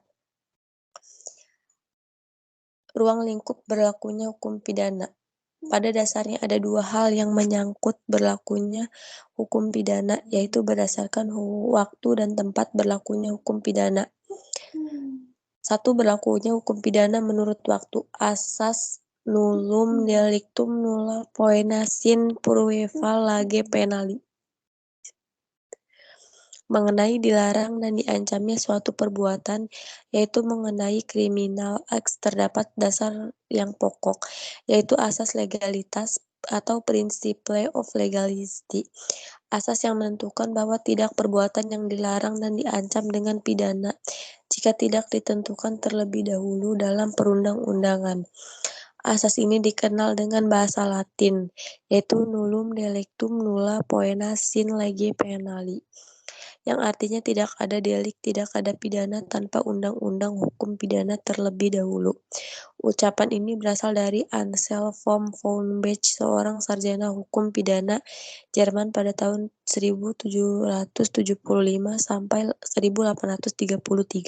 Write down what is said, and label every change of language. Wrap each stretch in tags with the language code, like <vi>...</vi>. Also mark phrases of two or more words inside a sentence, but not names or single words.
<id>Ruang lingkup berlakunya hukum pidana. Pada dasarnya ada dua hal yang menyangkut berlakunya hukum pidana, yaitu berdasarkan waktu dan tempat berlakunya hukum pidana. Satu, berlakunya hukum pidana menurut waktu.</id> <la>Asas nullum delictum nulla poena sine prueba lege penali.</la> <id>Mengenai dilarang dan diancamnya suatu perbuatan, yaitu mengenai</id> <en>criminal acts,</en> <id>terdapat dasar yang pokok, yaitu asas legalitas atau</id> <en>principle of legality.</en> <id>Asas yang menentukan bahwa tidak perbuatan yang dilarang dan diancam dengan pidana jika tidak ditentukan terlebih dahulu dalam perundang-undangan. Asas ini dikenal dengan bahasa Latin, yaitu</id> <la>nullum delictum nulla poena sine lege penali,</la> <id>yang artinya tidak ada delik, tidak ada pidana tanpa undang-undang hukum pidana terlebih dahulu. Ucapan ini berasal dari Anselm von Bech, seorang sarjana hukum pidana Jerman pada tahun 1775 sampai 1833.</id>